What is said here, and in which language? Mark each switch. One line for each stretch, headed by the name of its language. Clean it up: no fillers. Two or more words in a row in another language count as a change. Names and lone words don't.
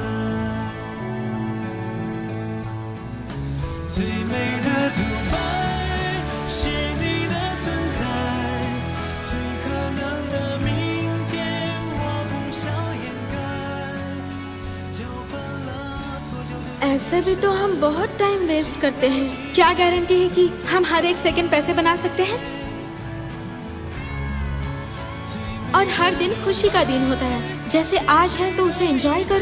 Chinese: 最美的独白是你的存在，最可能的明天，我不想掩盖。交换了多久的
Hindi: ऐसे भी तो हम बहुत
English: time waste
Hindi: करते हैं, क्या गारंटी है कि हम हर एक सेकंड पैसे बना सकते हैं? और हर दिन खुशी का दिन होता है, जैसे आज है तो उसे एंजॉय करो।